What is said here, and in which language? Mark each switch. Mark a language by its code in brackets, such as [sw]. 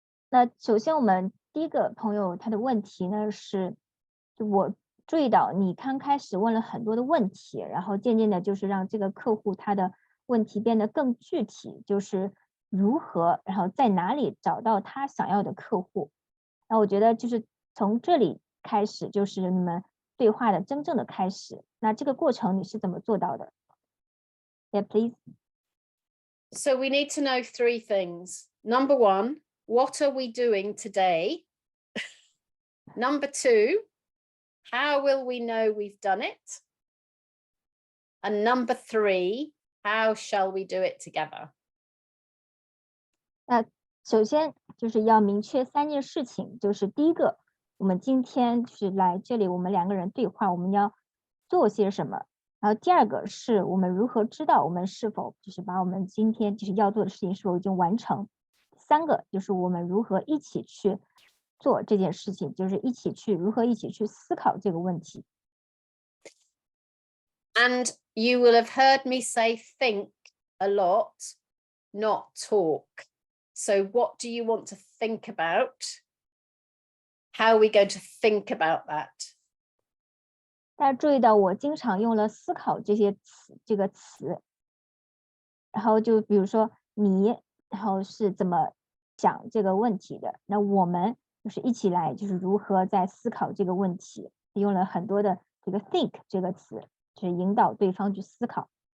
[zh] 那首先我们第一个朋友他的问题呢是，我注意到你刚开始问了很多的问题，然后渐渐的就是让这个客户他的问题变得更具体，就是如何，然后在哪里找到他想要的客户。那我觉得就是从这里开始，就是你们对话的真正的开始。那这个过程你是怎么做到的？ [en] Yeah, please. So we need to know 3 things. Number 1, what are we doing today? Number 2, how will we know we've done it? And number 3, how shall we do it together? [zh] 那首先就是要明确3件事情，就是第一个，我们今天就是来这里，我们2个人对话，我们要做些什么。然后第二个是我们如何知道我们是否就是把我们今天就是要做的事情是否已经完成。第3个就是我们如何一起去做这件事情，就是如何一起去思考这个问题。 [en] And you will have heard me say think a lot, not talk. So what do you want to think about? How are we going to think about that? [zh] 大家注意到我经常用了思考这个词，然后就比如说你，然后是怎么讲这个问题的，那我们就是一起来就是如何在思考这个问题，用了很多的这个 think 这个词，就是引导对方去思考。